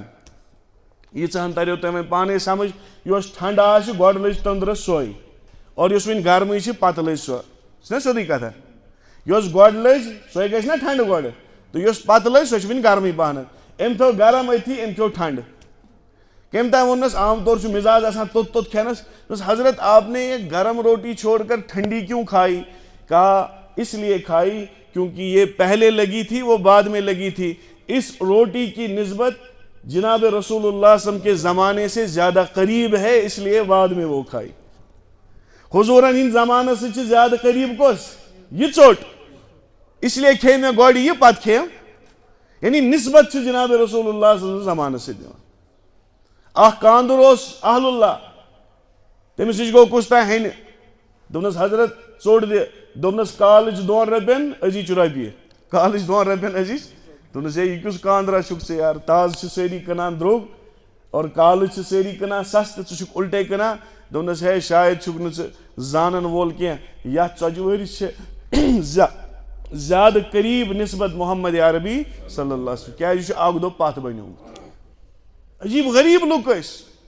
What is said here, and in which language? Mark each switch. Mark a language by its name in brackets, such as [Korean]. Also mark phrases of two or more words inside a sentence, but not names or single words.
[Kashmiri] ییٖژہن تریو تۄہہِ وۄنۍ پانے سمجھ یۄس ٹھنڈٕ آسہِ گۄڈٕ لٔج توٚنٛدرس سۄے اور یۄس وۄنۍ گرمٕے چھِ پتہٕ لٔج سۄ چھُنہ سیوٚدُے کتھا. یۄس گۄڈٕ لٔج سۄے گژھِ نا ٹھنڈٕ گۄڈٕ تہٕ یۄس پتہٕ لٔج سۄ چھِ وۄنۍ گرمٕے پہنتھ. أمۍ تھوٚو گرم أتھی أمۍ کھیوٚو ٹھنڈٕ. کٔمۍ تام ووٚننس عام طور چھُ مزاج آسان توٚت کھٮ۪نس. [Urdu] دوٚپُس حضرت آپ نے یہ گرم روٹی چھوڑ کر ٹھنڈی کیوں کھائی. کہا اس لیے کھائی کیونکہ یہ پہلے لگی تھی وہ بعد میں لگی تھی. اس روٹی کی نسبت جناب [Arabic] رسول اللہ صلی اللہ علیہ وسلم [Urdu] کے زمانے سے زیادہ قریب ہے اس لیے بعد میں وہ کھائی. [Kashmiri] حضورن ہند زمانس [Urdu] سے زیادہ قریب [Kashmiri] کس یہ ژوٚٹ [Urdu] اس لیے [Kashmiri] کھے مےٚ گۄڈٕ یہِ پتہٕ کھیٚم. یعنی نسبت چھِ جناب [Arabic] رسول اللہ صلی اللہ علیہ وسلم [Kashmiri] زمانس سۭتۍ دِوان. اکھ کاندُر اوس اہل اللہ تٔمِس نِش گوٚو کُس تام ہینہِ دوٚپنس حضرت ژوٚٹ دِ دوٚپنَس کالٕچ 2 رۄپین أزِچ رۄپیہِ کالٕچ 2 رۄپین أزِچ دوٚپنَس ہے یہِ کیُس کاندرا چھُکھ ژٕ یار تازٕ چھِ سٲری کٕنان درٛوگ اور کالٕچ چھِ سٲری کٕنان سستہٕ ژٕ چھُکھ اُلٹے کٕنان دوٚپنَس ہے شاید چھُکھ نہٕ ژٕ زانن وول کینٛہہ یتھ ژۄچہِ ؤہرِس چھِ زیادٕ قریٖب نسبت محمد عربی [Arabic] صلی اللہ علیہ وسلم [Kashmiri] کیازِ یہِ چھُ اکھ دۄہ پتھ بنیومُت عجیٖب غریٖب لُکھ ٲسۍ